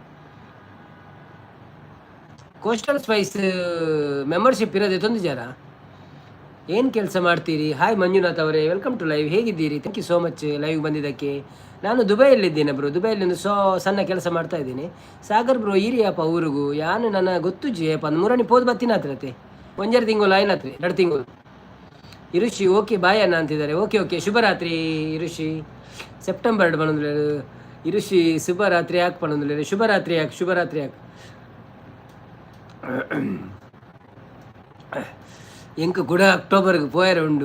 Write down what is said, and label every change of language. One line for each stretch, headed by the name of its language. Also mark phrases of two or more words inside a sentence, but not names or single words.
Kannada: ಕೋಸ್ಟಲ್ ಸ್ಪೈಸ್ ಮೆಂಬರ್ಶಿಪ್ ಇರೋದೇ ತೊಂದು ಜರ. ಏನು ಕೆಲಸ ಮಾಡ್ತೀರಿ? ಹಾಯ್ ಮಂಜುನಾಥ್ ಅವರೇ,
English: welcome to live,
Kannada: ಹೇಗಿದ್ದೀರಿ?
English: thank you so much
Kannada: ಲೈವ್ ಬಂದಿದ್ದಕ್ಕೆ. ನಾನು ದುಬೈಯಲ್ಲಿದ್ದೇನೆ ಬ್ರೋ, ದುಬೈಯಲ್ಲಿ ಒಂದು ಸಣ್ಣ ಕೆಲಸ ಮಾಡ್ತಾ ಇದ್ದೀನಿ.
Tulu: ಸಾಗರ್ ಬ್ರೋ ಈರಿಯಪ್ಪ ಊರಿಗೂ ಯಾನು ನನ್ನ ಗೊತ್ತು ಜೇಯಪ್ಪ ಅಂದ್ ಮೂರನೇ ಪೋದ್ ಬತ್ತಿನ ಹತ್ರತೆ 1 ತಿಂಗಳು ಆಯ್ನ ಹತ್ರ 2 ತಿಂಗಳು.
Kannada: ಇರುಷಿ
English: okay bye
Kannada: ಅನ್ನ ಅಂತಿದ್ದಾರೆ. ಓಕೆ ಶುಭರಾತ್ರಿ ಇರುಷಿ.
Tulu: ಸೆಪ್ಟೆಂಬರ್ ಬಂದು ಇರುಷಿ ಶುಭರಾತ್ರಿ ಯಾಕೆ ಪಣಂದು ಶುಭರಾತ್ರಿ ಯಾಕೆ ಎಂಕ ಕೂಡ ಅಕ್ಟೋಬರ್ಗೆ ಪೋಯರ ಉಂಡು.